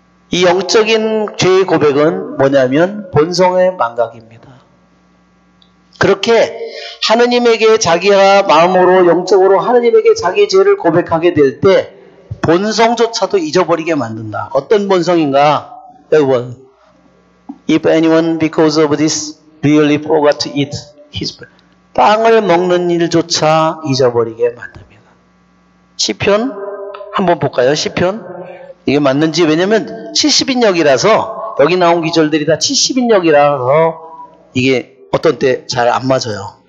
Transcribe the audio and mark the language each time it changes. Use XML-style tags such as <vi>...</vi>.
<ko>이 영적인 죄의 고백은 뭐냐면 본성의 망각입니다. 그렇게 하느님에게 자기가 마음으로 영적으로 하느님에게 자기의 죄를 고백하게 될 때 본성조차도 잊어버리게 만든다. 어떤 본성인가? 여러분,</ko> <en>if anyone because of this really forgot to eat his bread.</en> <ko>빵을 먹는 일조차 잊어버리게 만듭니다. 시편 한번 볼까요? 시편 이게 맞는지, 왜냐면 70인역이라서 여기 나온 기절들이 다 70인역이라서 이게 어떤 때 잘 안 맞아요.</ko>